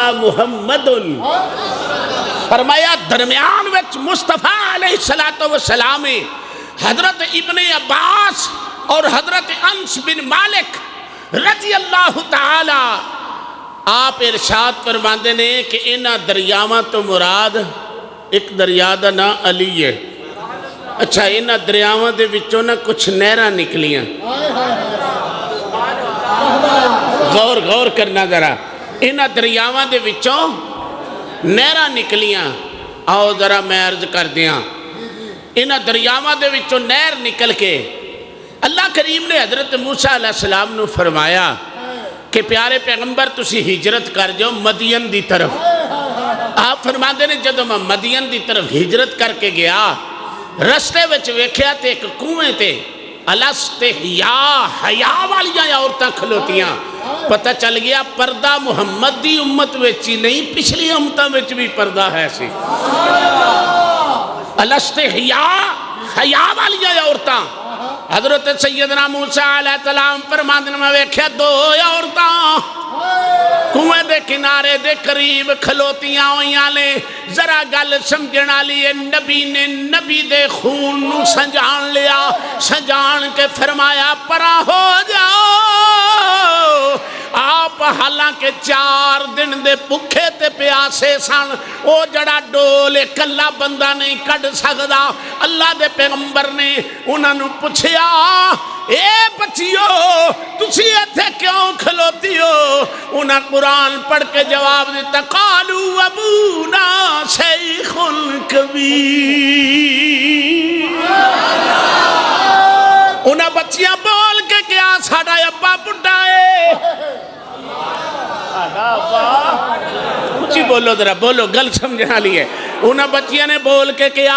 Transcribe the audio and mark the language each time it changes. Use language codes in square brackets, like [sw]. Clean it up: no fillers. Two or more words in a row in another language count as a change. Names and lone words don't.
[pa] محمد فرمایا درمیان وچ مصطفیٰ [ar] علیہ السلام [pa] حضرت ابن عباس اور حضرت انس بن مالک [ar] رضی اللہ تعالی [pa] آپ ارشاد فرماندے نے کہ انہاں دریاواں تو مراد ایک دریا دا نا علی ہے اچھا انہاں دریاواں دے وچوں نہ کچھ نہراں نکلیاں غور کرنا ذرا انہاں دریاواں دے وچوں نہراں نکلیاں آؤ ذرا میں عرض کر دیاں انہاں دریاواں دے وچوں نہر نکل کے اللہ کریم نے حضرت موسیٰ [ar] علیہ السلام [pa] نو فرمایا کہ پیارے پیغمبر تسی ہجرت کر جاؤ مدین دی طرف آپ فرماندے نے جدو میں مدین دی طرف ہجرت کر کے گیا رستے وچ ویکھیا تے ایک کنویں تے حیا والیاں عورتاں کھلوتیاں پتہ چل گیا پردہ محمد دی امت وچ ہی نہیں پچھلی امتاں وچ بھی پردہ ہے سی حیا والیاں عورتاں حضرت سیدنا موسیٰ [ar] علیہ السلام [pa] فرماندے میں ویکھیا دو عورتاں کنویں دے کنارے دے قریب کھلوتیاں ہویاں نے ذرا گل سمجھنا لیے نبی نے نبی دے خون نو سنجان لیا سنجان کے فرمایا پرا ہو جاؤ آپ حالانکہ 4 دن دے بھکھے تے پیاسے سن او جڑا ڈولے کلا بندہ نہیں کڈ سکدا اللہ دے پیغمبر نے انہاں نو پوچھیا اے بچیو تسی ایتھے کیوں کھلوتی ہو انہاں قرآن پڑھ کے جواب دیتا [ar] قالوا ابونا شیخ [pa] کبیر انہاں بچیاں بول کے کیا ساڑا ابا بڑھا ہے اچھی بولو ذرا بولو گل سمجھنا لیے انہاں بچیاں نے بول کے کیا